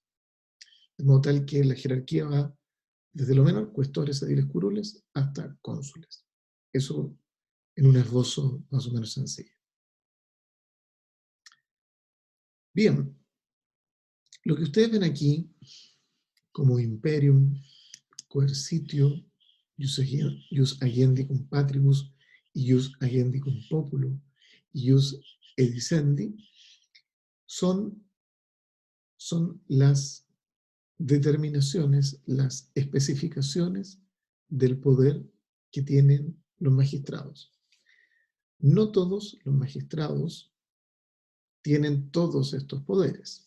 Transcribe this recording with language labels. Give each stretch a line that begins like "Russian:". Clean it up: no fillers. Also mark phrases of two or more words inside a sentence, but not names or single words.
Spanish: De modo tal que la jerarquía va desde lo menor, cuestores, ediles, curules, hasta cónsules. Eso en un esbozo más o menos sencillo. Bien, lo que ustedes ven aquí como
Latin: imperium, coercitio, ius agendicum patribus, ius agendicum populo, ius edicendi,
Spanish: son las determinaciones, las especificaciones del poder que tienen los magistrados. No todos los magistrados tienen todos estos poderes.